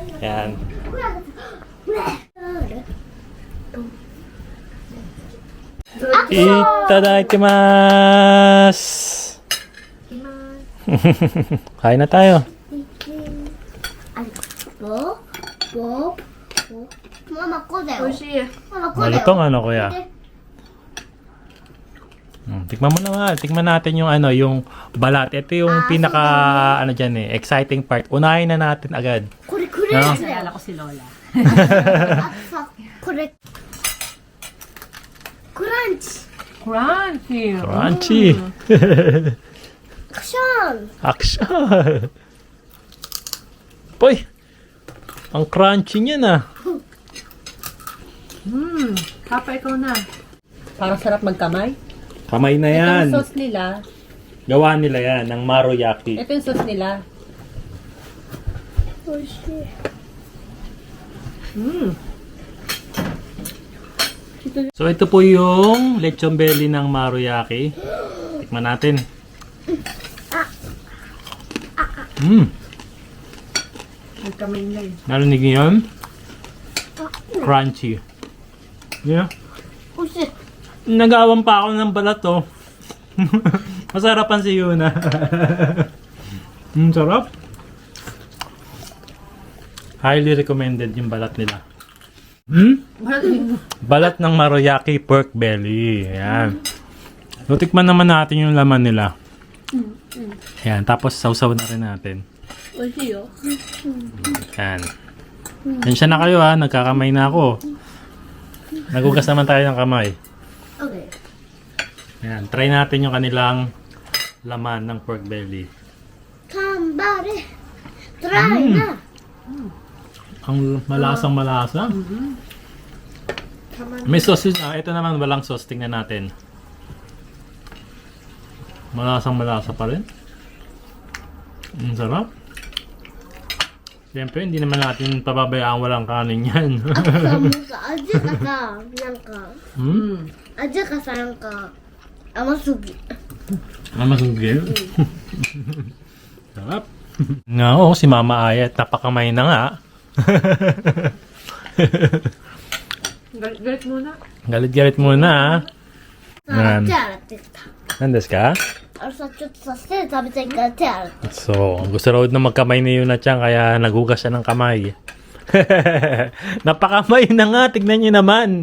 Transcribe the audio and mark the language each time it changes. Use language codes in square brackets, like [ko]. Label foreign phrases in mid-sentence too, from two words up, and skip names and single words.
[tl] Ayan. Itadakimasu! Kain na tayo. Mama ko daw. [ja] 美味しい。 [tl] Mama ko daw. Malutong ano, kuya? Tikman mo naman. Tikman natin yung ano, yung balat. Ito yung pinaka, ano dyan eh, [en] exciting part. [tl] Unahin na natin agad. [ja] これクレ No? ープだよ。 [tl] Naalala ko si Lola. [ja] あとさ、これクランチ。 [en] Crunchy. Crunchy! [ja] クション。 [en] Action! Boy! [tl] Ang crunchy niya na. Papa, ikaw na. Parang sarap magkamay. Kamay na Ito yan. yung sauce nila. Gawa nila yan, ng maroyaki. Ito yung sauce nila. [ja] おいしい。 [tl] So ito po yung lechon belly ng maroyaki. Tikman natin. Magkamay na yun. Narinig niyo yun? Crunchy. Yeah. [ja] おいしい。 [tl] Nag-aawang pa ako ng balat oh. Masarapan si Yuna. Sarap. [en] Highly recommended [tl] yung balat nila. Balat ng maroyaki [en] pork belly. [tl] Ayan. So, tikman naman natin yung laman nila. Ayan. Tapos sausaw na rin natin. [ja] おいしいよ。 [tl] Ayan. Tensya na kayo ha. Nagkakamay na ako. Nagugas naman tayo ng kamay. Okay. Ayan. Try natin yung kanilang laman ng [en] pork belly. [ja] 頑張れ。トライな。 [tl] Ang malasang malasa. May sausage na. Ito naman walang sauce. Tingnan natin. Malasang malasa pa rin. Ang sarap. Siyempre, hindi naman natin pababayaan walang kanin yan. [ja] さ、もうさ、味がさ、なんか、 味がさ、なんか、甘すぎ。 [tl] Masugil. Sarap. Nga oo, si Mama Ayat. Napakamay na nga. Galit muna. Galit-galit muna ha. [ja] さ、手洗ってきた。なんですか? あのさ、ちょっとさ、手食べたいから手洗って。 [tl] So, gusto raw na magkamay ni Yuna Chan kaya nagugas siya ng kamay. Napakamay na nga, tignan nyo naman.